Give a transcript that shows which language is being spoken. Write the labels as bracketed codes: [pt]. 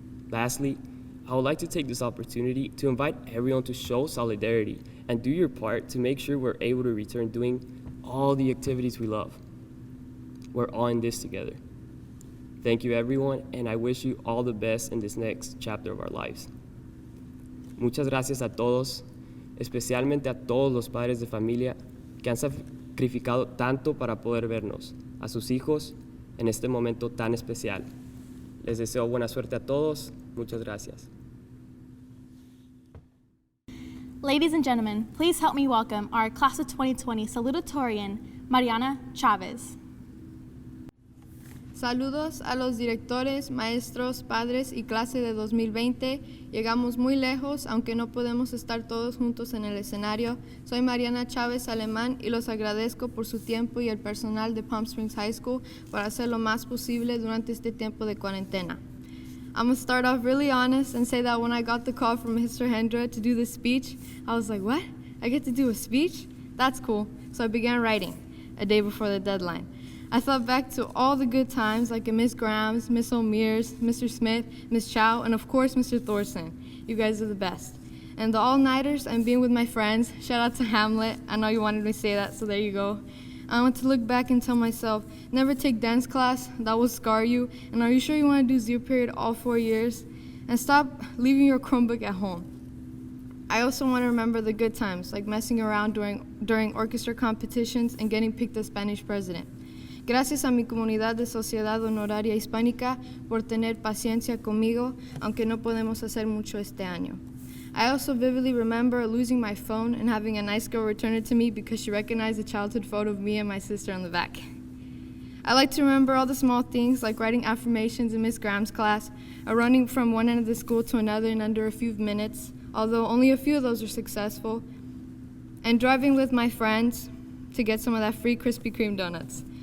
[en] Lastly, I would like to take this opportunity to invite everyone to show solidarity and do your part to make sure we're able to return doing all the activities we love. We're all in this together. Thank you, everyone, and I wish you all the best in this next chapter of our lives. [es] Muchas gracias a todos, especialmente a todos los padres de familia que han sacrificado tanto para poder vernos, a sus hijos, en este momento tan especial. Les deseo buena suerte a todos. Muchas gracias. [en] Ladies and gentlemen, please help me welcome our Class of 2020 salutatorian, Mariana Chavez. [es] Saludos a los directores, maestros, padres y clase de 2020. Llegamos muy lejos, aunque no podemos estar todos juntos en el escenario. Soy Mariana Chávez Alemán y los agradezco por su tiempo y el personal de Palm Springs High School para hacer lo más posible durante este tiempo de cuarentena. [en] I'm going to start off really honest and say that when I got the call from Mr. Hendra to do this speech, I was like, what? I get to do a speech? That's cool. So I began writing a day before the deadline. I thought back to all the good times, like at Miss Graham's, Miss O'Meara's, Mr. Smith, Miss Chow, and of course Mr. Thorson. You guys are the best. And the all-nighters and being with my friends. Shout out to Hamlet. I know you wanted me to say that, so there you go. I want to look back and tell myself, never take dance class, that will scar you. And are you sure you want to do zero period all 4 years? And stop leaving your Chromebook at home. I also want to remember the good times, like messing around during orchestra competitions and getting picked as Spanish president. [es] Gracias a mi comunidad de Sociedad Honoraria Hispánica por tener paciencia conmigo, aunque no podemos hacer mucho este año. [en] I also vividly remember losing my phone and having a nice girl return it to me because she recognized a childhood photo of me and my sister on the back. I like to remember all the small things like writing affirmations in Miss Graham's class, or running from one end of the school to another in under a few minutes, although only a few of those are successful, and driving with my friends to get some of that free Krispy Kreme donuts.